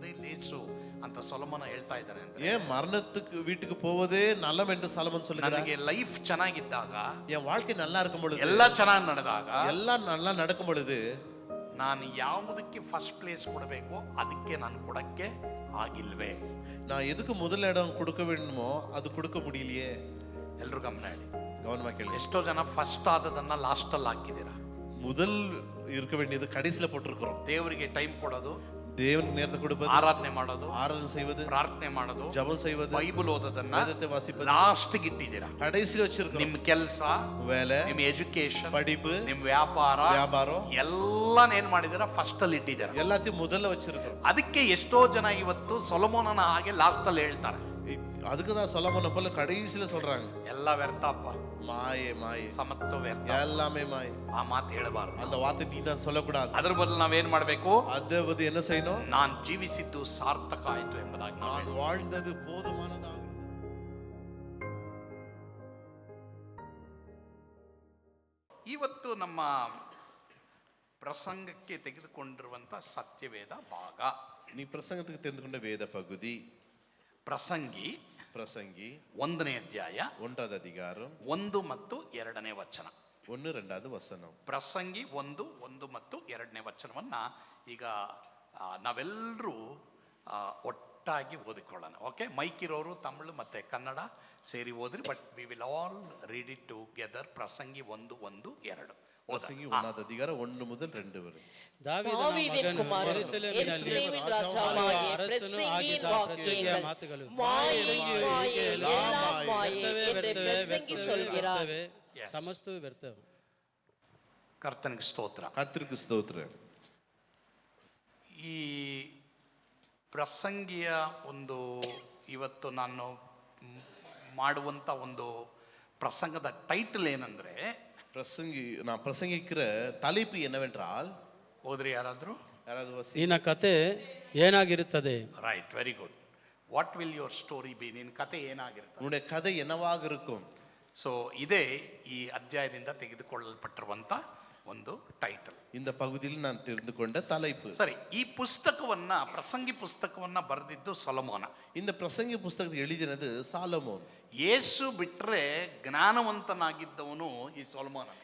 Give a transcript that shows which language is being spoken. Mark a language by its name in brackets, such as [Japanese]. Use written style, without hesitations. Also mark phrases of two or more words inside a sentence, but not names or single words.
[Kannada] பேசு ಅಂತ ಸೊಲೊಮೋನ ಹೇಳ್ತಾ ಇದ್ದಾನೆ ಅಂದ್ರೆ, [Tamil] ஏன் மரணத்துக்கு வீட்டுக்கு போவதே நலம் என்று சாலமோன் சொல்லுகிறார். [Kannada] ನನಗೆ ಲೈಫ್ ಚೆನ್ನಾಗಿದ್ದಾಗ, [Tamil] என் வாழ்க்கை நல்லா இருக்கும் பொழுது, [Kannada] ಎಲ್ಲ ಚೆನ್ನಾಗಿ ನಡೆದಾಗ, [Tamil] எல்லாம் நல்லா நடக்கும் பொழுது, [Kannada] ನಾನು ಯಾವುದಕ್ಕೆ [English] first place [Kannada] ಕೊಡಬೇಕು ಅದಕ್ಕೆ ನಾನು ಕೊಡಕ್ಕೆ ಆಗಿಲ್ವೇ. [Tamil] நான் எதுக்கு முதல் இடம் கொடுக்க வேண்டுமோ அது கொடுக்க முடியலையே. [Kannada] ಎಲ್ರು ಗಮನ ಹೇಳಿ, [Tamil] கவனமா கேளு. [Kannada] ಎಷ್ಟೋ ಜನ ಫಸ್ಟ್ ಆದದನ್ನ ಲಾಸ್ಟ್ ಅಲ್ಲಿ ಹಾಕಿದ್ದೀರಾ. [Tamil] முதல் இருக்க வேண்டியது கடைசில போட்டிருக்கிறோம். [Kannada] ದೇವರಿಗೆ ಟೈಮ್ ಕೊಡೋದು, [Tamil] தேவனுக்கு நேரத்தை கொடுப்பது, [Kannada] ಆರಾಧನೆ ಮಾಡೋದು, [Tamil] ஆராதனை செய்வது, [Kannada] ಪ್ರಾರ್ಥನೆ ಮಾಡೋದು, [Tamil] ஜெபம் செய்வது, [Kannada] ಬೈಬಲ್ ಓದೋದನ್ನ [Tamil] வேதத்தை வாசிப்பது [Kannada] ಲಾಸ್ಟ್ ಇಟ್ಟಿದ್ದೀರಾ. [Tamil] கடைசில வச்சிருக்கோம். [Kannada] ನಿಮ್ ಕೆಲಸ, [Tamil] வேலை, [Kannada] ನಿಮ್ ಎಜುಕೇಶನ್, [Tamil] படிப்பு, [Kannada] ನಿಮ್ ವ್ಯಾಪಾರ, [Tamil] வியாபாரம் [Kannada] ಎಲ್ಲಾನ್ ಏನ್ ಮಾಡಿದಿರಾ ಫಸ್ಟ್ ಅಲ್ಲಿ ಇಟ್ಟಿದ್ದೀರಾ. [Tamil] எல்லாத்தையும் முதல்ல வச்சிருக்கோம். [Kannada] ಅದಕ್ಕೆ ಎಷ್ಟೋ ಜನ ಇವತ್ತು ಸೊಲೊಮೋನನ ಹಾಗೆ ಲಾಸ್ಟ್ ಅಲ್ಲಿ ಹೇಳ್ತಾರೆ, [Tamil] அதுக்கு தான் சொலமோனை போல கடைசில சொல்றாங்க, [Kannada] ಎಲ್ಲ ವ್ಯರ್ಥಪ್ಪ, [Tamil] மாயே மாயே, [Kannada] ಸಮತ್ತು ವ್ಯರ್ಥ. [Tamil] எல்லாமே மாயே. [Kannada] ಆ ಮಾತು ಹೇಳಬಾರ್ದು. [Tamil] அந்த வார்த்தை நீ நான் சொல்லக்கூடாது. [Kannada] ಅದ್ರ ಬದಲು ನಾವೇನ್ ಮಾಡ್ಬೇಕು, [Tamil] அதை வந்து என்ன செய்யணும், [Kannada] ನಾನ್ ಜೀವಿಸಿದ್ದು ಸಾರ್ಥಕ ಆಯ್ತು ಎಂಬುದಾಗಿ [Tamil] நான் வாழ்ந்தது போதுமானதாகிறது. [Kannada] ಇವತ್ತು ನಮ್ಮ ಪ್ರಸಂಗಕ್ಕೆ ತೆಗೆದುಕೊಂಡಿರುವಂತ ಸತ್ಯವೇದ ಭಾಗ, [Tamil] நீ பிரசங்கத்துக்கு தெரிந்து கொண்ட வேத பகுதி [Kannada] ಪ್ರಸಂಗಿ [Tamil] பிரசங்கி [Kannada] 1ನೇ ಅಧ್ಯಾಯ [Tamil] 1வது அதிகாரம் [Kannada] 1 ಮತ್ತು 2ನೇ ವಚನ. [Tamil] 1-2வது வசனம். [Kannada] ಪ್ರಸಂಗಿ 1 ಮತ್ತು 2ನೇ ವಚನವನ್ನ ಈಗ ನಾವೆಲ್ಲರೂ ಒಟ್ಟಾಗಿ ಓದಿಕೊಳ್ಳೋಣ. ಓಕೆ, ಮೈಕ್ ಇರೋರು ತಮಿಳು ಮತ್ತೆ ಕನ್ನಡ ಸೇರಿ ಓದ್ರಿ, [English] but we will all read it together. [Kannada] ಪ್ರಸಂಗಿ 1:1-2. [Tamil] பிரசங்கி 1வது அதிகாரம் 1 முதல் 2 வரை. தாவீதின் குமாரன் எருசலேமின் ராஜாவாகிய பிரசங்கியின் வாக்கியங்கள் மாயை எல்லாம் மாயை என்று பிரசங்கி சொல்கிறார். [Kannada] ಸಮಸ್ತ ವ್ಯರ್ಥ. ಕರ್ತನಿಗೆ ಸ್ತೋತ್ರ. [Tamil] கர்த்தருக்கு ஸ்தோத்திரம். [Kannada] ಈ ಪ್ರಸಂಗಿಯ ಒಂದು ಇವತ್ತು ನಾನು ಮಾಡುವಂಥ ಒಂದು ಪ್ರಸಂಗದ ಟೈಟಲ್ ಏನಂದ್ರೆ, [Tamil] நான் பிரசங்கிக்கிற தலைப்பு என்னவென்றால், [Kannada] ಓದ್ರಿ ಯಾರಾದರೂ, [Tamil] யாராவது வாசி. [Kannada] ನಿನ್ನ ಕತೆ ಏನಾಗಿರುತ್ತದೆ? [English] Right, very good. What will your story be? [Kannada] ನಿನ್ನ ಕತೆ ಏನಾಗಿರ್ತದೆ? [Tamil] உன்னுடைய கதை என்னவாக இருக்கும்? [Kannada] ಸೊ ಇದೇ ಈ ಅಧ್ಯಾಯದಿಂದ ತೆಗೆದುಕೊಳ್ಳಲ್ಪಟ್ಟಿರುವಂಥ ಒಂದು ಟೈಟಲ್. [Tamil] இந்த பகுதியில் நான் தெரிந்து கொண்ட தலைப்பு. [Kannada] ಸರಿ, ಈ ಪುಸ್ತಕವನ್ನ, ಪ್ರಸಂಗಿ ಪುಸ್ತಕವನ್ನ ಬರೆದಿದ್ದು ಸೊಲೊಮೋನ. [Tamil] இந்த பிரசங்கி புஸ்தகத்தை எழுதினது சாலமோன். [Kannada] ಯೇಸು ಬಿಟ್ರೆ ಜ್ಞಾನವಂತನಾಗಿದ್ದವನು ಈ ಸೊಲೊಮೋನ.